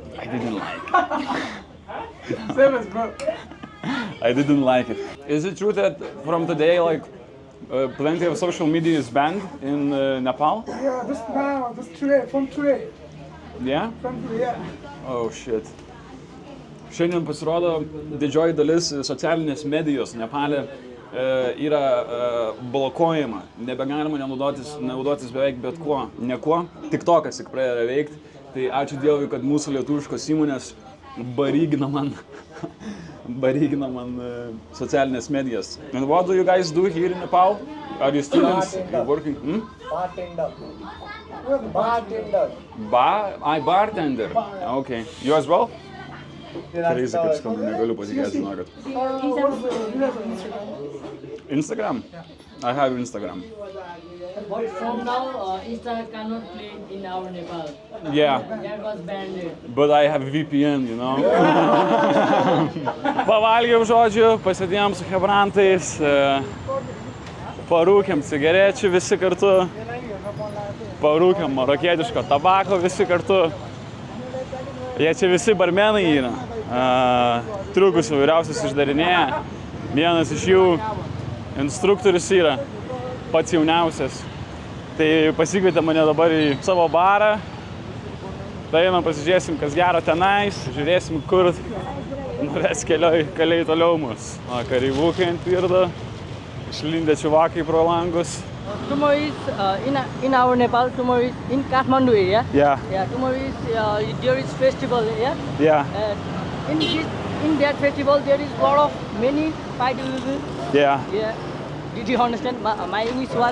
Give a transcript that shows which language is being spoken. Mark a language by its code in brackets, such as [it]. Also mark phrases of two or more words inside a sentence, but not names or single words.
[en] I didn't like it. Same as bro. I didn't like it. Is it true that from today, like, plenty of social media is banned in Nepal? Yeah, just now, just today, from today. Yeah? From today, yeah. Oh shit. [lt] Šiandien pasirodo didžioji dalis socialinės medijos Nepale yra blokuojama. Nebegalima naudotis beveik bet kuo. Niekuo. TikTokas tik pradeda veikti. Tai ačiū Dievui, kad mūsų lietuviškos įmonės barygina man socialinės medijas. [en] And what do you guys do here in Nepal? Are you students? You're working? Bartender. Bartender. Okay. You as well? Crazy, [lt] kaip skamba, negaliu patikėti, žinokit. [en] What's the Instagram? Instagram? I have Instagram. But from now, Insta cannot play in our Nepal. Yeah. That was banned. But I have VPN, you know. [lt] Pavalgiau žodžiu, pasėdėjom su hebrantais, parūkėm cigarečių visi kartu, parūkėm marokietiško tabako visi kartu. Jie čia visi barmenai yra, triukus įvairiausius išdarinėja. Vienas iš jų instruktorius yra, pats jauniausias. Tai pasikvietė mane dabar į savo barą. Tai einam pasižiūrėsim, kas gero tenais, žiūrėsim, kur norės keliai toliau mus. Kareivukai ant pirdo, išlindę čiuvakai pro langus. [en] Tomorrow is in our Nepal. Tomorrow is in Kathmandu area. Yeah. Yeah. Tomorrow is there is festival. Yeah. Yeah. In this in that festival there is lot of many fight will be. Yeah. Yeah. Did you understand? My English was